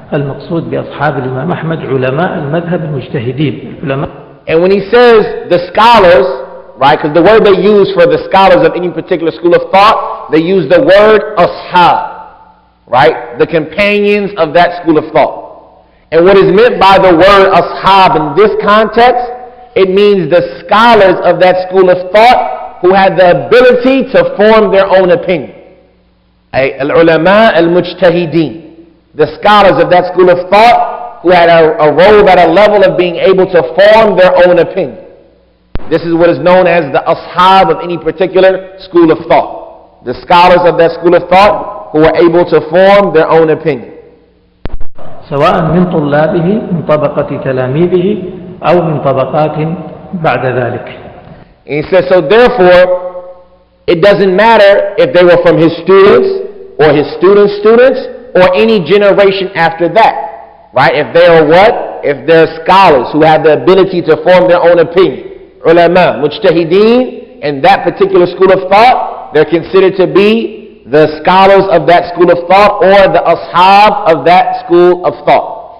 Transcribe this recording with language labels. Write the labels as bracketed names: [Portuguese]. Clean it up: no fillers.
[Arabic] المقصود بأصحاب الإمام أحمد علماء المذهب المجتهدين. [English] And when he says the scholars, right, because the word they use for the scholars of any particular school of thought, they use the word ashab, right, the companions of that school of thought. And what is meant by the word ashab in this context, it means the scholars of that school of thought who had the ability to form their own opinion. [Arabic] Al-ulama al-mujtahideen. [English] The scholars of that school of thought who had arose at a level of being able to form their own opinion. This is what is known as the ashab of any particular school of thought. The scholars of that school of thought who are able to form their own opinion. [Arabic] سواء من طلابه من طبقة تلاميذه أو من طبقات بعد ذلك. [English] And he says, so therefore, it doesn't matter if they were from his students or his students' students or any generation after that. Right? If they are what? If they're scholars who have the ability to form their own opinion. [Arabic] Ulama, mujtahideen, [English] in that particular school of thought, they're considered to be the scholars of that school of thought or the ashab of that school of thought.